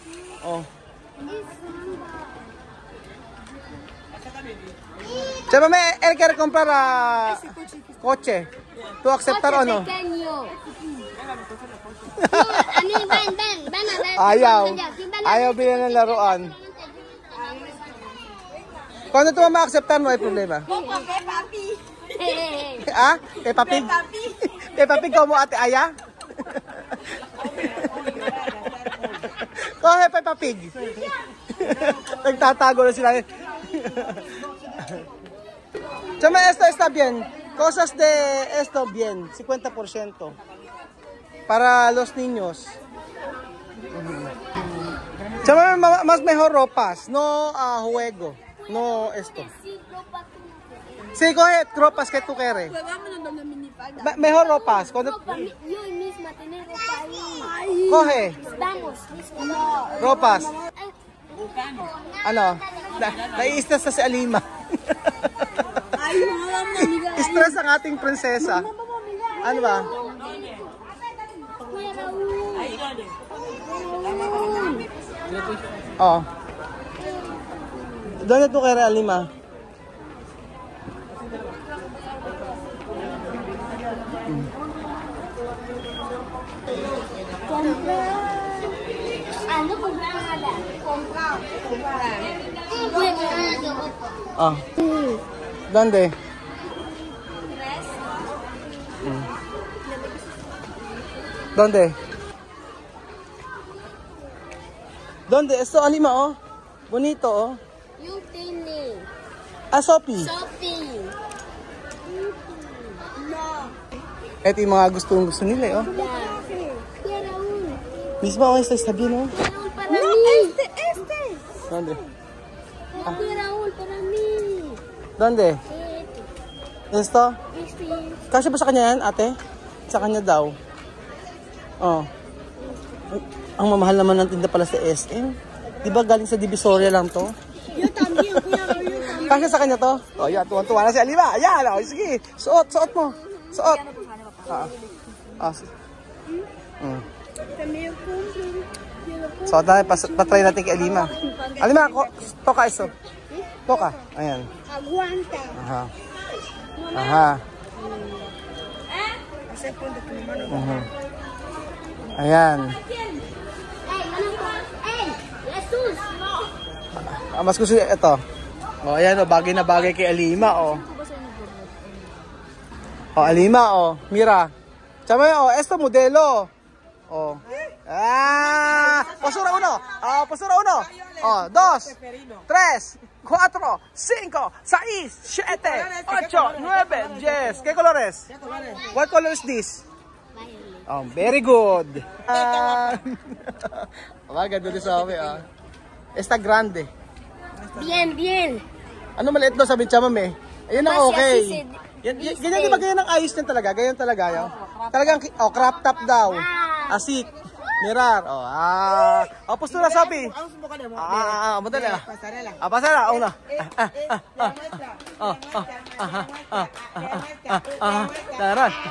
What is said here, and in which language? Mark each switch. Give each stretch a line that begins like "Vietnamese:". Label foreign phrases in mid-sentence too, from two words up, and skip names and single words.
Spanish: Oh. Chamame, él quiere comprar coche. ¿Tú aceptar o no?
Filipino: Ayaw bilhin ng laruan.
Spanish: Cuando tu mamá aceptar, no hay problema. Peppa Pig? Peppa Pig como ate Aya? Coge Peppa Pig.
Filipino: Nagtatago na sila.
Spanish: Chama, esto está bien. Cosas de esto bien, 50%. Para los niños. Chama, más mejor ropas, no juego, no esto. Sí, coge ropas que tú quieres. Mejor ropas. Cuando... Yo misma tener ropa ahí. Coge. Vamos. Ropas.
Filipino: Ano? Nai-stress na si Alima. Stress ang ating prinsesa. Ano ba? Oh. Doon ito kay Alima.
Spanish: Ano comprar? Ah. ¿Dónde? ¿Dónde? ¿Dónde? Esto, Alima, oh. Bonito, oh.
Filipino: Yung tini. Sophie.
Spanish: Sophie. No.
Filipino: Ito yung mga gusto nila, oh.
Spanish: Quiero un. Mismo, oh, está bien, oh. Quiero un para mí. Este. ¿Dónde? Quiero un para mí. ¿Dónde? Esto? Este.
Filipino: Kasi ba sa kanya yan, ate? Sa kanya daw. Oh. Ang mamahal naman ng tinda pala sa SM. Di ba galing sa Divisoria lang to?
Spanish: Yo también, cuidado, yo también.
Filipino: Kasi sa kanya to? Oh, yan, tuwan-tuwa na si Alima. Ayan, oh, sige. Suot mo. Suot.
Spanish: También compro.
Filipino: Suot na, patry natin kay Alima. Alima, toka iso. Toka. Ayan.
Spanish: Aguanta.
Filipino: Aha. Ayan. Jesus! Mas gusto ito. O, ayan o, bagay na bagay kay Alima o. O, Alima o.
Spanish: Mira. Tsama o, esto modelo. O. Postura 1. Postura 1. O, 2, 3, 4, 5, 6, 7, 8, 9, 10. ¿Qué colores?
English: What color is this? Oh, very good.
Filipino: Ganda din sa amin ah.
Spanish: Esta grande. Bien, bien.
Filipino: Ano maliit daw sabi niya, ma'am eh. Ayun ang okay.
Spanish: Así
Filipino: Ganyan di ba ganyan ang ayos niyan talaga? Ganyan talaga yun. Talagang,
English: crop top
Filipino: daw. Asik.
Spanish: Mirar. Postura sabi.
Filipino: Madali ah. Pasarela. Una. Taran.